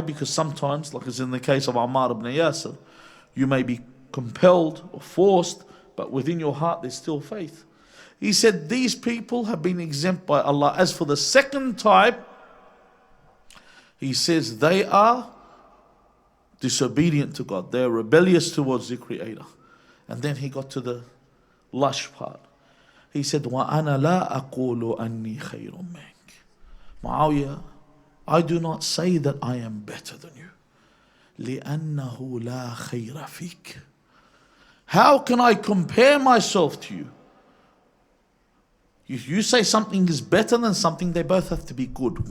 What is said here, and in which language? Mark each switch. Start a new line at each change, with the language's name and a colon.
English: Because sometimes, like as in the case of Ammar ibn Yasir, you may be compelled or forced, but within your heart there's still faith. He said these people have been exempt by Allah. As for the second type, he says they are disobedient to God. They are rebellious towards the Creator. And then he got to the lush part. He said,
Arabic: وَأَنَا لَا أَقُولُ أَنِّي خَيْرٌ مِنْكَ.
English: Muawiyah, I do not say that I am better than you.
Arabic: لِأَنَّهُ لَا خَيْرَ فِيكَ.
English: How can I compare myself to you? If you say something is better than something, they both have to be good.